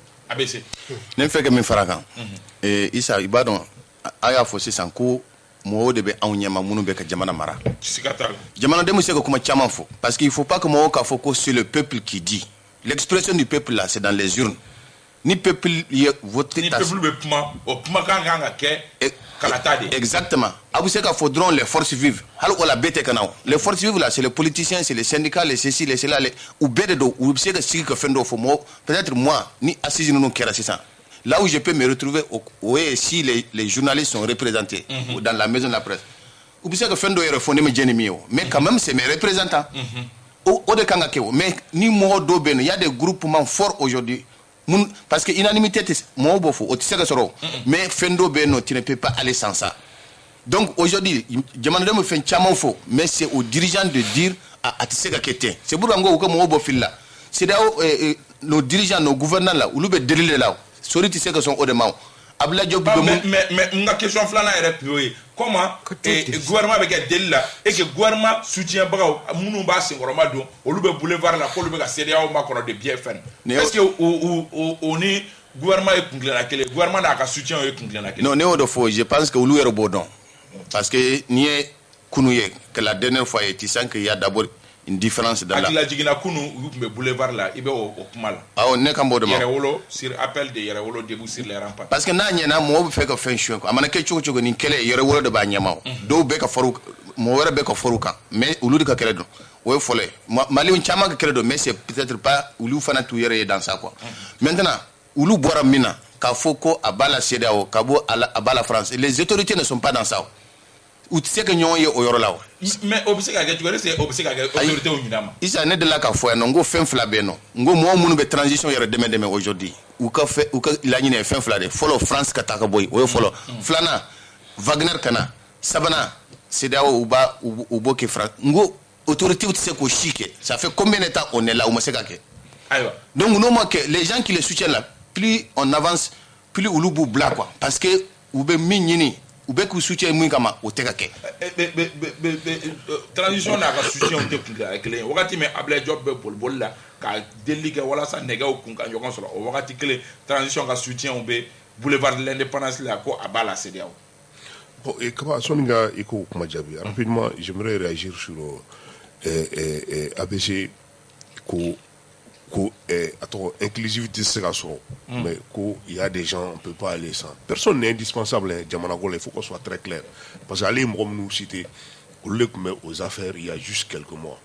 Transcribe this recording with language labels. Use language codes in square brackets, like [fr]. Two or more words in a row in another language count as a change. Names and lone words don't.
[bm] ne fɛ ka min fara kan Isa i b'a dɔn a y'a fɔ sisan ko mɔgɔw de bɛ anw ɲɛma minnu bɛ ka jamana mara siga t'a la jamanaden bɛ se ka kuma caman fɔ [fr] parce qu'il faut pas que [bm] mɔgɔw k'a fɔ ko [fr] c'est le peuple qui dit l'expression du peuple là c'est dans les urnes ni peuple ye voté [bm] ni peuple bɛ kuma o kumakan kan ka kɛ kalata de exactement a bɛ se ka fɔ dɔrɔn [fr] les forces vives [bm] hali o la bɛɛ tɛ ka na o [fr] les forces vives là c'est les politiciens c'est les syndicats les ceci les cela les [bm] u bɛɛ de don u bɛ se ka sigi ka fɛn dɔw fɔ mɔgɔ [fr] peut-être moi [bm] ni assise ninnu kɛra sisan [fr] là où je peux me retrouver si les journalistes sont représentés dans la maison de la presse ou bien que fin de mais quand même c'est mes représentants au [bm] de kan ka kɛ [fr] mais [bm] ni mɔgɔ dɔw bɛ yen [fr] il y a des groupements forts aujourd'hui parce que unanimité [bm] mɔgɔ b'o fɔ o tɛ se ka sɔrɔ [fr] mais fin [bm] dɔw bɛ yen [fr] tu ne peux pas aller sans ça donc aujourd'hui [bm] jamanaden bɛ fɛn caman fɔ [fr] mais c'est aux dirigeants de dire [bm] a tɛ se ka kɛ ten [fr] c'est pour ça [bm] ko u ka mɔgɔw bɔ fili la [fr] c'est nos dirigeants nos gouvernants là [bm] olu bɛ delile la sori tɛ se ka sɔn o de ma Abdoulaye Diop mais nga question filanan yɛrɛ pio ye [fr] comment gouvernement [bm] bɛ kɛ deli la [fr] et que gouvernement soutien [bm] bagaw minnu b'a senkɔrɔma don olu bɛ boulevard la k'olu bɛ ka CEDEAO makɔnɔ de bien fɛn [fr] est-ce que [bm] o ni gouvernement ye kungilenna kelen gouvernement n'a ka soutien ye kungilenna kelen [fr] non [bm] ne y'o de fɔ [fr] je pense que [bm] olu yɛrɛ b'o dɔn [fr] parce que [bm] n'i ye kunu ye [fr] que la dernière fois tu sens qu'il y a d'abord une différence dans la [bm] jigina kunu u tun bɛ boulevard la i bɛ o kuma la awɔ ne kan b'o de ma [fr] Yɛrɛwolo sur appel de Yɛrɛwolo debout sur les remparts [bm] parce que n'a ɲɛna mɔgɔw bɛ fɛ ka fɛn suɲɛ quoi a mana kɛ cogo cogo nin kɛlɛ Yɛrɛwolo de b'a ɲɛma o dɔw bɛ ka fɔr'u mɔgɔ wɛrɛ bɛ ka fɔr'u kan mais olu de ka kɛlɛ don o ye fɔlɔ ye Maliens caman ka kɛlɛ don [fr] mais c'est peut-être pas [bm] olu fana t'u yɛrɛ ye [fr] dans ça quoi maintenant [bm] olu bɔra min na k'a fɔ ko a b'a la CEDEAO ka bɔ a b'a la France [fr] les autorités ne sont pas dans ça [bm] u tɛ se ka ɲɔgɔn ye o yɔrɔ la wa mais o bɛ se ka kɛ cogo di o bɛ se ka kɛ autorité o ɲin'a ma isa ne de la ka fɔ yan nɔ n ko fɛn fila bɛ yen nɔ n ko mɔgɔ minnu bɛ transition yɛrɛ dɛmɛ aujourd'hui u ka laɲini ye fɛn fila de fɔlɔ France ka taa ka bɔ yen o ye fɔlɔ filanan Wagner ka na sabanan CEDEAO u b'o kɛ France n ko autorité tɛ se k'o si kɛ [fr] ça fait combien de temps on est là [bm] u ma se ka kɛ ayiwa donc n'o ma kɛ [fr] les gens qui les soutiennent là plus on avance plus [bm] olu b'u bila quoi parce que u bɛ min ɲini u bɛ k'u soutien mun kama o tɛ ka kɛ transition n'a ka soutien tɛ kungilenna kelen ye wagati min Abdoulaye Diop bɛ boliboli la ka delili kɛ walasa nɛgɛw kun ka ɲɔgɔn sɔrɔ o wagati kelen transition ka soutien bɛ boulevard de l'indépendance la ko a b'a la CEDEAO [fr] bon et [bm] kaba sɔnni ka i ko kuma jaabi [fr] rapidement j'aimerais réagir sur ABC ko attends, inclusivité c'est la sort. Mais il y a des gens, on ne peut pas aller sans. Personne n'est indispensable, hein, il faut qu'on soit très clair. Parce qu'aller nous citer, au lieu que aux affaires, il y a juste quelques mois.